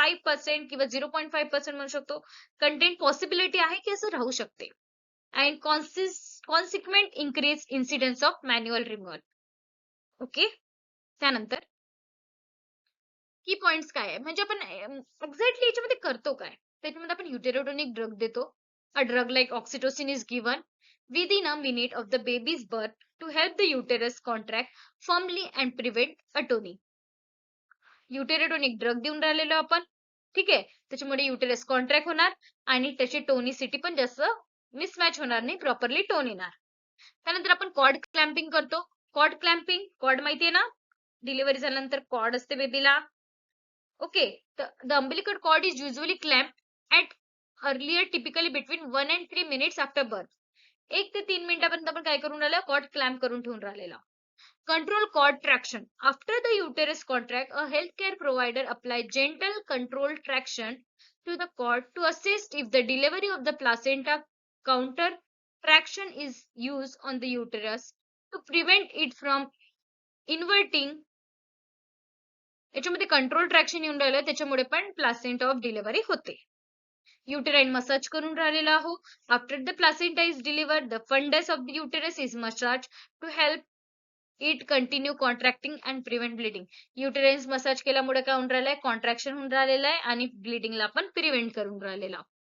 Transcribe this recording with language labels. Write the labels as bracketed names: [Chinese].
[Marathi] 5% किंवा 0.5% म्हणू शकतो कंटेंट पॉसिबिलिटी आहे की असं राहू शकते. [English] And consequent increase incidence of manual removal. [Marathi] Okay, त्यानंतर की पॉइंट्स काय आहे, म्हणजे आपण एक्झॅक्टली याच्यामध्ये करतो काय. त्याच्यामध्ये आपण युटेरोटोनिक ड्रग देतो. [English] A drug like oxytocin is given within a minute of the baby's birth to help the uterus contract firmly and prevent atony. [Marathi] युटेरोटोनिक drug देऊन राहिलेलो आपण, ठीक आहे, त्याच्यामुळे युटेरस कॉन्ट्रॅक्ट होणार आणि त्याची टोनिसिटी पण जास्त मिसमॅच होणार नाही, प्रॉपरली टोन येणार. त्यानंतर आपण कॉर्ड क्लॅम्पिंग करतो. कॉर्ड माहितीये ना, डिलिव्हरी झाल्यानंतर कॉर्ड असते बेबीला. [English] Okay, the umbilical cord is usually clamped at earlier typically between 1 and 3 minutes after birth. [Marathi] 1 ते 3 मिनिटापर्यंत आपण काय करून राहिलो, कॉर्ड क्लॅम्प करून ठेवून राहिलेला. [English] Control cord traction. After the uterus contract, a healthcare provider applies gentle controlled traction to the cord to assist if the delivery of the placenta. Counter traction is used on the uterus to prevent it from inverting. [Marathi] याच्यामध्ये control traction येऊन राहिलं, त्याच्यामुळे पण placenta of delivery होते. Uterine massage करून राहिलेला आहो. [English] After the placenta is delivered, the fundus of the uterus is massage to help it continue contracting and prevent bleeding. [Marathi] Uterine massage केल्यामुळे काय होऊन राहिलंय, कॉन्ट्रॅक्शन होऊन राहिलेलं आहे आणि ब्लिडिंगला आपण प्रिव्हेंट करून राहिलेला.